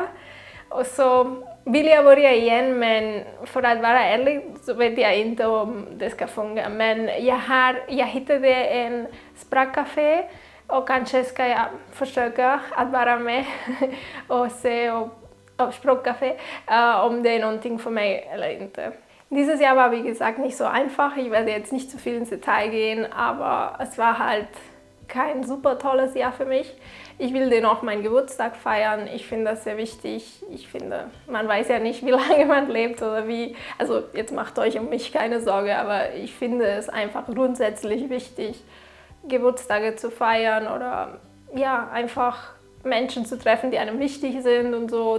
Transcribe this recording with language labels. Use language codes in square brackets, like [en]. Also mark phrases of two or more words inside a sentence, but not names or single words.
[sv] Och så vill jag börja igen, men för att vara ärlig så vet jag inte om det ska fungera. Men jag hittade en språkcafé och kanske ska jag försöka att vara med och se auf Språkcafé, om det är någonting för mig eller inte. [de] Dieses Jahr war wie gesagt nicht so einfach. Ich werde jetzt nicht zu viel ins Detail gehen, aber es war halt kein super tolles Jahr für mich. Ich will dennoch meinen Geburtstag feiern. Ich finde das sehr wichtig. Ich finde, man weiß ja nicht, wie lange man lebt oder wie. Also jetzt macht euch um mich keine Sorge, aber ich finde es einfach grundsätzlich wichtig, Geburtstage zu feiern oder ja, einfach Menschen zu treffen, die einem wichtig sind und so.